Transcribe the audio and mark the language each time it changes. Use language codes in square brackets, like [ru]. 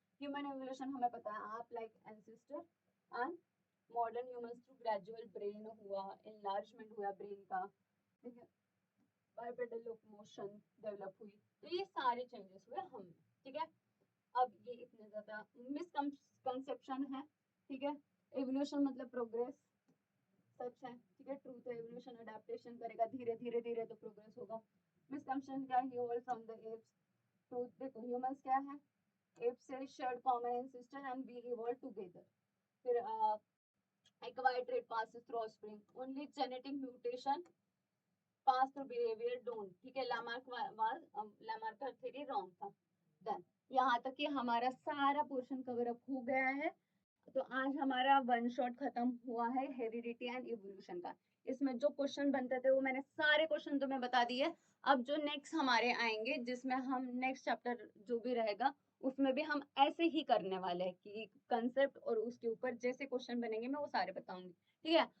[hi] human evolution हमें पता है, आप [en] like ancestor and modern humans through gradual brain [hi] हुआ, enlargement हुआ brain का, ठीक है, bipedal locomotion डेवलप हुई, तो ये सारे चेंजेस हुए हम में, ठीक है। अब ये इतने ज्यादा मिसकंसेप्शन है, ठीक है। एवोल्यूशन मतलब प्रोग्रेस, सच है, ठीक है। ट्रूथ है, एवोल्यूशन अडेप्टेशन करेगा, धीरे धीरे धीरे तो प्रोग्रेस होगा। [en] Misconception क्या है, evolve from the apes. [hi] Truth देखो, ह्यूमंस क्या है, [en] apes से shared common ancestor and we evolved together. फिर acquired trait passes through offspring. Only genetic mutation pass through behavior don't. [hi] ठीक है, लामार्क का थ्योरी रॉन्ग था। देन यहाँ तक कि हमारा सारा पोर्शन कवर अप हो गया है। तो आज हमारा वन शॉट खत्म हुआ है हेरिडिटी एंड इवोल्यूशन का। इसमें जो क्वेश्चन बनते थे वो मैंने सारे क्वेश्चन तुम्हें बता दिए। अब जो नेक्स्ट हमारे आएंगे, जिसमें हम नेक्स्ट चैप्टर जो भी रहेगा उसमें भी हम ऐसे ही करने वाले हैं कि कंसेप्ट और उसके ऊपर जैसे क्वेश्चन बनेंगे मैं वो सारे बताऊंगी, ठीक है।